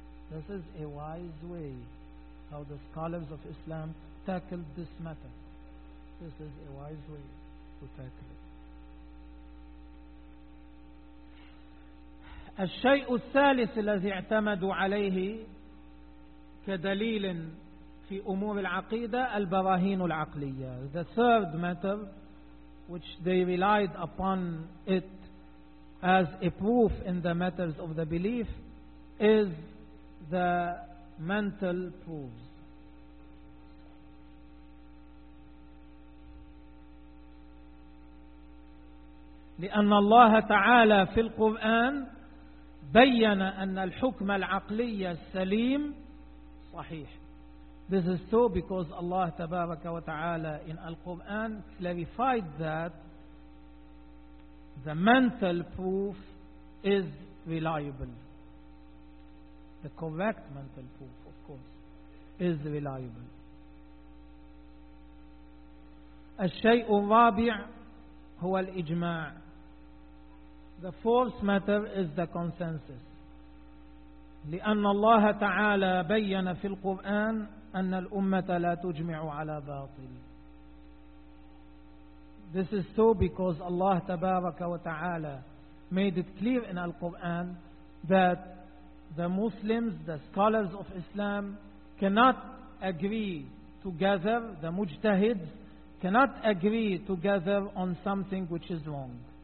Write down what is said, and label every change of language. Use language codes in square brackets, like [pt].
[en] This is a wise way how the scholars of Islam tackled this matter. This is a wise way to tackle it. [ar] الشيء الثالث الذي اعتمدوا عليه كدليل في أمور العقيدة البراهين العقلية. [en] The third matter which they relied upon it as a proof in the matters of the belief is the mental proofs. [ar] لأن الله تعالى في القرآن بيّن أن الحكم العقلي السليم صحيح. [en] This is so because Allah تبارك وتعالى in Al-Quran clarified that the mental proof is reliable. The correct mental proof, of course, is reliable. [ar] الشيء الرابع هو الإجماع. [en] The fourth matter is the consensus. [ar] لأن الله تعالى بيّن في القرآن أن الأمة لا تجمع على باطل. [en] This is so because Allah تبارك وتعالى made it clear in Al-Quran that the Muslims, the scholars of Islam, cannot agree together, the mujtahids cannot agree together on something which is wrong.